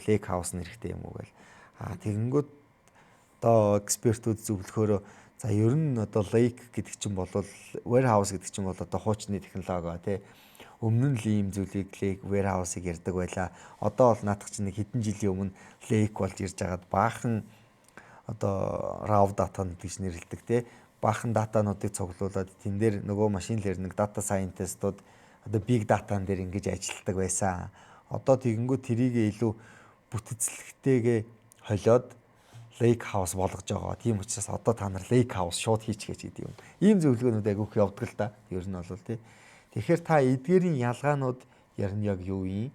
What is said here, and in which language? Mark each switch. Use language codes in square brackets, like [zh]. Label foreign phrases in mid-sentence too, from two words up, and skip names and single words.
[en] Lake house [mn] нь хэрэгтэй юм уу гэл. Тэгэнгүүт одоо экспертүүд зөвлөхөөрөө за ер нь одоо lake гэдэг чинь бол warehouse гэдэг чинь бол одоо хуучны технологи тий. Өмнө нь л ийм зүйлийг [en] lake warehouse-ыг [mn] ярьдаг байлаа. Одоо бол наадах чинь нэг хэдэн жилийн өмнө lake болж ирж байгаад баахан одоо [en] raw data [mn] гэж нэрлэдэг тий. Баахан датануудыг цуглуулад тэн дээр нөгөө [en] машин learning data scientist-ууд [mn] одоо [en] big data-н [mn] дээр ингэж ажилладаг байсан. Одоо тэгэнгүүт тэрийг илүү бүтцлэгтэйгээ холиод [en] lake house [mn] болгож байгаа. Тийм учраас одоо та нар [en] lake house [mn] шууд хийчихэж гэдэг юм. Ийм зөвлөгөөнүүд агиух явдаг л да. Ер нь бол тий. Тэгэхээр та эдгээрийн ялгаанууд ярин яг юу юм?